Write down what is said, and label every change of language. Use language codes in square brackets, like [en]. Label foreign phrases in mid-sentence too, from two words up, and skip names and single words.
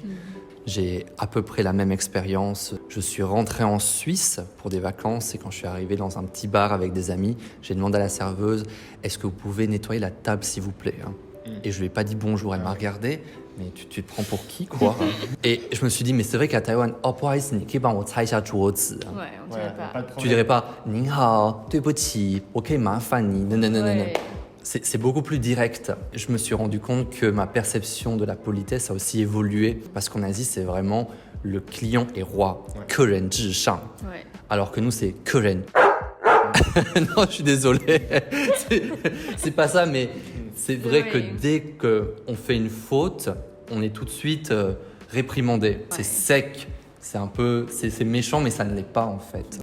[fr] J'ai à peu près la même expérience. Je suis rentré en Suisse pour des vacances et quand je suis arrivé dans un petit bar avec des amis, j'ai demandé à la serveuse « Est-ce que vous pouvez nettoyer la table s'il vous plaît ?» Et je lui ai pas dit bonjour, elle m'a regardé. Mais tu te prends pour qui, quoi? Et je me suis dit, mais c'est vrai qu'à Taïwan, [zh] oh, 不好意思，你可以帮我擦一下桌子。 [fr] Ouais, on dirait pas. Tu dirais pas, [zh] 您好，对不起，我可以麻烦你。 [fr] Non, non, non, non, non. C'est beaucoup plus direct. Je me suis rendu compte que ma perception de la politesse a aussi évolué parce qu'en Asie, c'est vraiment le client est roi, [zh] 客人至上. [fr] Alors que nous, c'est 客人. Non, je suis désolé. C'est pas ça, mais c'est vrai que dès qu'on fait une faute, on est tout de suite réprimandé. C'est sec. C'est méchant, mais ça ne l'est pas en fait.